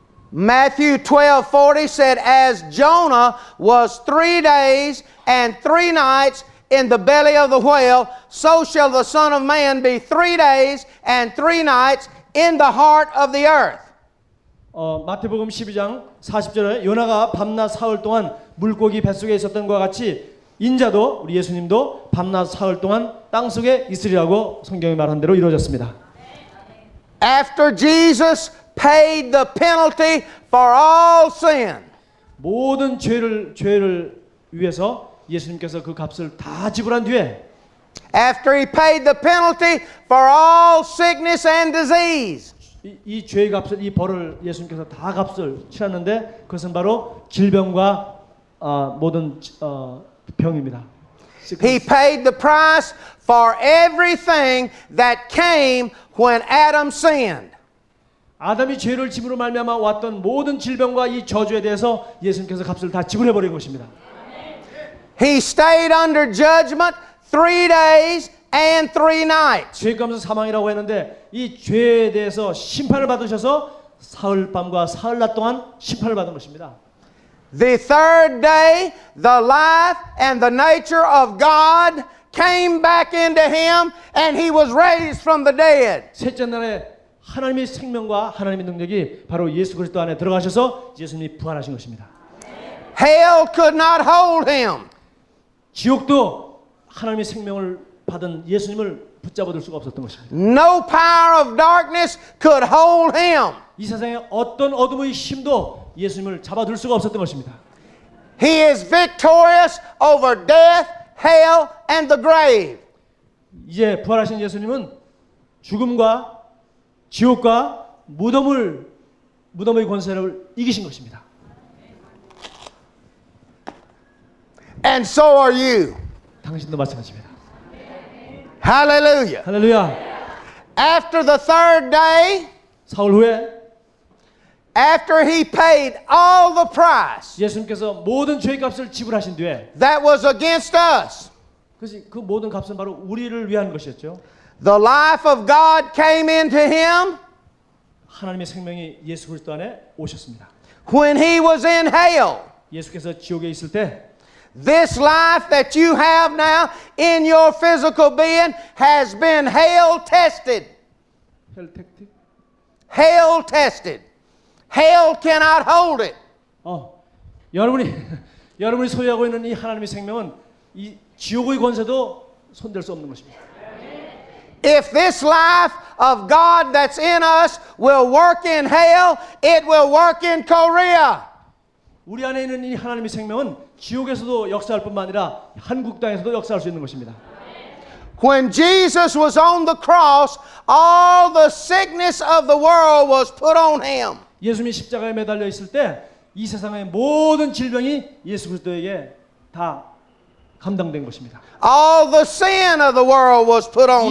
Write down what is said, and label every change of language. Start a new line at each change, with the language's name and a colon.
English: Matthew 12:40 said, as Jonah was 3 days and 3 nights in the belly of the whale, so shall the Son of Man be 3 days and 3 nights in the heart of the earth.
Korean: 마태복음 12장 40절에 요나가 밤낮 사흘 동안 물고기 뱃속에 있었던 것과 같이 인자도 우리 예수님도 밤낮 사흘 동안 땅속에 있으리라고 성경이 말한 대로 이루어졌습니다.
English: After Jesus paid the penalty for all sin,
Korean: 모든 죄를 위해서 예수님께서 그 값을 다 지불한 뒤에
English: after he paid the penalty for all sickness and disease,
Korean: 이 죄의 값을 이 벌을 예수님께서 다 값을 치렀는데 그것은 바로 질병과 모든 병입니다.
English: he paid the price for everything that came when Adam sinned.
Korean: 아담이 죄를 짐으로 말미암아 왔던 모든 질병과 이 저주에 대해서 예수님께서 값을 다 지불해 버린 것입니다.
English: He stayed under judgment 3 days and 3 nights.
Korean: 죄 값은 사망이라고 했는데 이 죄에 대해서 심판을 받으셔서 사흘 밤과 사흘 낮 동안 심판을 받은 것입니다.
English: The third day, the life and the nature of God came back into him and he was raised from the dead.
Korean: 셋째 날에 하나님의 생명과 하나님의 능력이 바로 예수 그리스도 안에 들어가셔서 예수님이 부활하신 것입니다.
English: Hell could not hold him.
Korean: 지옥도 하나님의 생명을 받은 예수님을 붙잡아둘 수가 없었던 것입니다.
English: No power of darkness could hold him.
Korean: 이 세상에 어떤 어둠의 힘도 예수님을 잡아둘 수가 없었던 것입니다.
English: He is victorious over death, hell, and the grave.
Korean: 이제 부활하신 예수님은 죽음과 지옥과 무덤의 권세를 이기신 것입니다.
English: And so are you.
Korean: 당신도 마찬가지입니다.
English: Hallelujah.
Korean: 할렐루야.
English: After the third day,
Korean: 사흘 후에
English: after he paid all the price
Korean: 예수님께서 모든 죄의 값을 지불하신 뒤에
English: that was against us,
Korean: 그 모든 값은 바로 우리를 위한 것이었죠.
English: the life of God came into him
Korean: 하나님의 생명이 예수 그리스도 안에 오셨습니다.
English: when he was in hell.
Korean: 예수께서 지옥에 있을 때
English: This life that you have now in your physical being has been hell tested. 헬텍틱 Hell tested. Hell cannot hold it.
Korean: 여러분이 소유하고 있는 이 하나님의 생명은 이 지옥의 권세도 손댈 수 없는 것입니다.
English: If this life of God that's in us will work in hell, it will work in Korea.
Korean: 우리 안에 있는 이 하나님의 생명은 지옥에서도 역사할 뿐만 아니라 한국 땅에서도 역사할 수 있는 것입니다.
English: When Jesus was on the cross, all the sickness of the world was put on him.
Korean: 예수님이 십자가에 매달려 있을 때 이 세상의 모든 질병이 예수 그리스도에게 다 감당된 것입니다.
English: All the sin of the world was put on